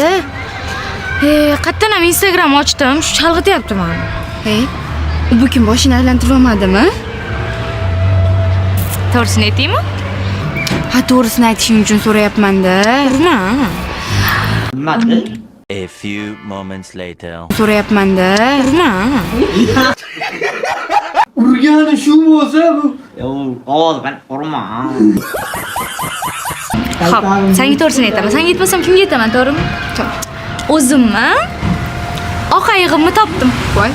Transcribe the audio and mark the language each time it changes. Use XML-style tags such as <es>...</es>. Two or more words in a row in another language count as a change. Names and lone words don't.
<uz>Qayerdan ham Instagram ochdim, shu chalg'ityapti meni. Bu kim boshini aylantirib olmadimi? To'g'risini aytaymi? Ha, to'g'risini aytishing uchun so'rayapman-da. Nimadi?</uz> <en>A few moments later.</en> <uz>So'rayapman-da. Urgani shu bo'lsa bu. Ovoz bilan urma. Xo'p, senga to'g'risini aytaman. Senga aytmasam kimga aytaman, to'g'rimi? O'zimmi? Oq ayg'imni topdim. Voy.</uz>